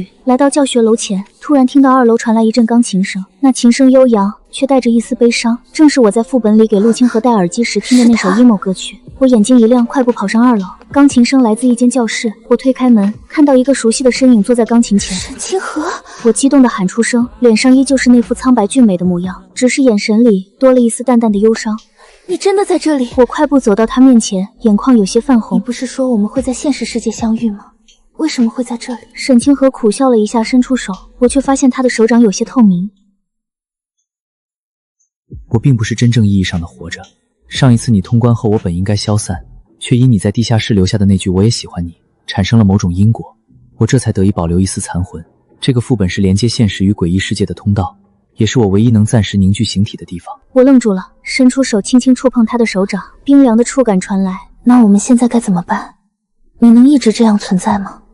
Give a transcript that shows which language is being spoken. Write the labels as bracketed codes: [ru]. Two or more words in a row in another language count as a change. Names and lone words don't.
[zh] 來到教學樓前，突然聽到2樓傳來一陣鋼琴聲，那琴聲悠揚，卻帶着一絲悲傷，正是我在副本裡給陸清河戴耳機時聽的那首 emo 歌曲。我眼睛一亮，快步跑上2樓。鋼琴聲來自一間教室，我推開門，看到一個熟悉的身影坐在鋼琴前。沈清河！我激動地喊出聲，臉上依舊是那副蒼白俊美的模樣，只是眼神裡多了一絲淡淡的憂傷。你真的在這裡？我快步走到他面前，眼眶有些泛紅。你不是說我們會在現實世界相遇嗎？為什麼會在這裡？沈清河苦笑了一下，伸出手，我卻發現他的手掌有些透明。我並不是真正意義上的活着。上一次你通關後，我本應該消散，卻因你在地下室留下的那句“我也喜歡你”，產生了某種因果，我這才得以保留一絲殘魂。這個副本是連接現實與詭異世界的通道，也是我唯一能暫時凝聚形體的地方。我愣住了，伸出手輕輕觸碰他的手掌，冰涼的觸感傳來。那我們現在該怎麼辦？你能一直這樣存在嗎？